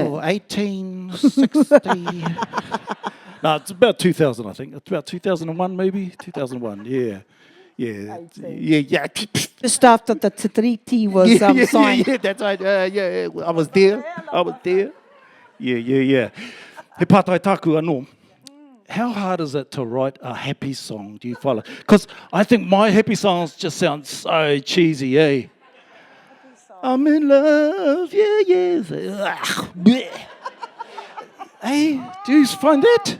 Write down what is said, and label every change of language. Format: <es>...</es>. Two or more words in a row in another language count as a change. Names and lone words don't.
<en>1860. No, it's about 2000, I think. It's about 2001, maybe? 2001, yeah. Just after the treaty was signed. Yeah, that's right. I was there. Yeah.</en> <mi>He pātai taku anō.</mi> <en>How hard is it to write a happy song? Do you follow? Because I think my happy songs just sound so cheesy, eh? I'm in love, yeah. Hey, do you find that?</en>